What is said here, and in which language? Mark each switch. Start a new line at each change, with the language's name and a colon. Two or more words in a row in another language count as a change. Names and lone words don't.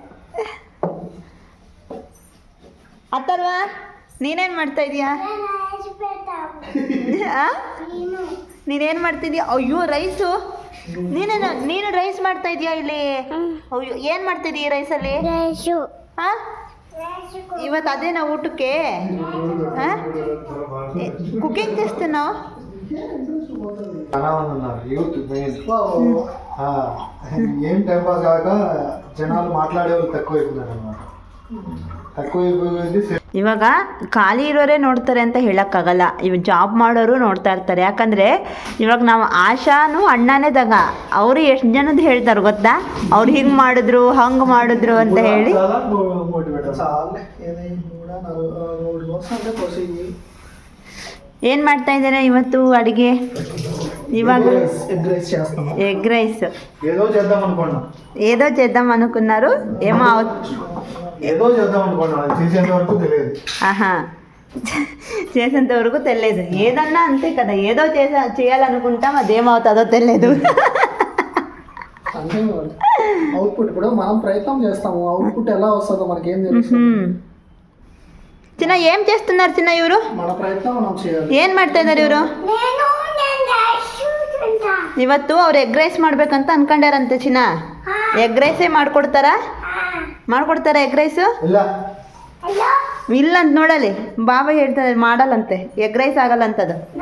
Kannada: ಅಥರ್ವ ನೀನೇನು ಮಾಡ್ತಾ ಇದೀಯಾ? ನೀನೇನು ಮಾಡ್ತಿದ್ಯಾ? ಅಯ್ಯೋ, ರೈಸು ನೀನು ರೈಸ್ ಮಾಡ್ತಾ ಇದೀಯಾ ಇಲ್ಲಿ? ಅಯ್ಯೋ, ಏನು ಮಾಡ್ತಿದೀಯ ರೈಸಲ್ಲಿ? ಹಾಂ, ಇವತ್ತು ಅದೇನಾ ಊಟಕ್ಕೆ? ಹಾಂ,
Telugu: కుకింగ్ చేస్తున్నావు? ఏం టైం పాస్ కాక జనాలు మాట్లాడేవాళ్ళు తక్కువైపోయినారు అన్నమాట.
Kannada: ಇವಾಗ ಖಾಲಿ ಇರೋರೇ ನೋಡ್ತಾರೆ ಅಂತ ಹೇಳೋಕ್ಕಾಗಲ್ಲ. ಇವಾಗ ಜಾಬ್ ಮಾಡೋರು ನೋಡ್ತಾ ಇರ್ತಾರೆ. ಯಾಕಂದರೆ ಇವಾಗ ನಾವು ಆಶಾನು ಅಣ್ಣನೇ ತಗ, ಅವರು ಎಷ್ಟು ಜನದ್ದು ಹೇಳ್ತಾರೆ ಗೊತ್ತಾ? ಅವ್ರು ಹಿಂಗೆ ಮಾಡಿದ್ರು ಹಂಗೆ ಮಾಡಿದ್ರು ಅಂತ ಹೇಳಿ. ಏನು ಮಾಡ್ತಾ ಇದ್ದಾರೆ ಇವತ್ತು ಅಡುಗೆ?
Telugu: ఇవాళ ఎగ్ రైస్ ఏదో చేద్దాం అనుకున్నారు. ఏమో చేసేంత వరకు తెలియదు. ఏదన్నా అంతే కదా, ఏదో చేయాలనుకుంటాం, అదేమవుతుందో తెలియదు. అవుట్పుట్ ఇప్పుడు మనం ప్రయత్నం చేస్తాము, అవుట్పుట్ ఎలా వస్తుందో మనకేం తెలుసు. చిన్న ఏం చేస్తున్నారు చిన్న ఇವರು? మన ప్రయత్నం మనం చేయాలి.
Kannada: ಏನು ಮಾಡ್ತಾ ಇದ್ದಾರೆ ಇವರು? ಇವತ್ತು ಅವ್ರು ಎಗ್ ರೈಸ್ ಮಾಡ್ಬೇಕಂತ ಅನ್ಕೊಂಡ್ಯಾರಂತೆ ಚಿನ್ನ. ಎಗ್ ರೈಸೇ ಮಾಡ್ಕೊಡ್ತಾರಾ ಎಗ್ ರೈಸು? ಇಲ್ಲ ಅಂತ ನೋಡಲಿ. ಬಾಬಾ ಹೇಳ್ತಾರೆ ಮಾಡಲ್ಲಂತೆ, ಎಗ್ ರೈಸ್ ಆಗಲ್ಲ ಅಂತದು.